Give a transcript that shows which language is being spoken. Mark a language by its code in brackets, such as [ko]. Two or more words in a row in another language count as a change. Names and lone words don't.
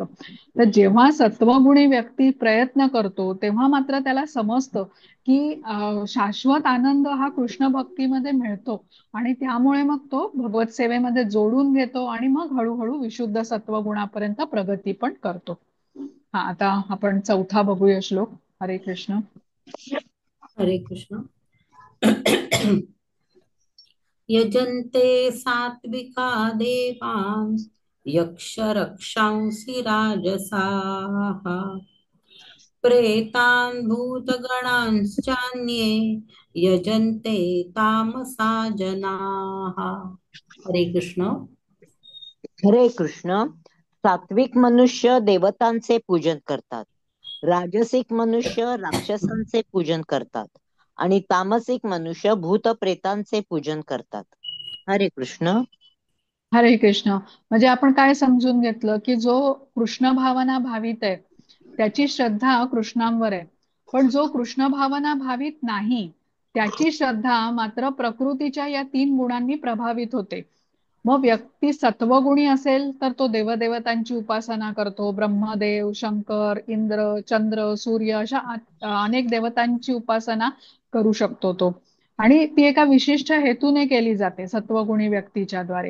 [mr] तर जेव्हा सत्वगुणी व्यक्ती प्रयत्न करतो तेव्हा मात्र त्याला समजतं की शाश्वत आनंद हा कृष्ण भक्तीमध्ये मिळतो. आणि त्यामुळे मग तो भगवत सेवेमध्ये जोडून घेतो आणि मग हळूहळू विशुद्ध सत्वगुणापर्यंत प्रगती पण करतो. हा, आता आपण चौथा बघूया श्लोक. हरे कृष्ण. हरे कृष्ण. [sa] यजन्ते सात्विका देवान् यक्ष रक्षांसि राजसाः प्रेतान् भूतगणांश्चान्ये यजन्ते तामसा जनाः. [mr] हरे कृष्ण. हरे कृष्ण. सात्विक मनुष्य देवतांचे पूजन करतात. राजसिक मनुष्य राक्षसांचे पूजन करतात आणि तामसिक मनुष्य भूत प्रेतांचे पूजन करतात. हरे कृष्ण. हरे कृष्ण. म्हणजे आपण काय समजून घेतलं की जो कृष्ण भावना भावित आहे त्याची श्रद्धा कृष्णांवर आहे, पण जो कृष्ण भावना भावित नाही त्याची श्रद्धा मात्र प्रकृतीच्या या 3 गुणांनी प्रभावित होते. मग व्यक्ती सत्वगुणी असेल तर तो देवदेवतांची उपासना करतो, ब्रह्मदेव, शंकर, इंद्र, चंद्र, सूर्य अशा अनेक देवतांची उपासना करू शकतो तो, आणि ती एका विशिष्ट हेतूने केली जाते सत्वगुणी व्यक्तीच्या द्वारे.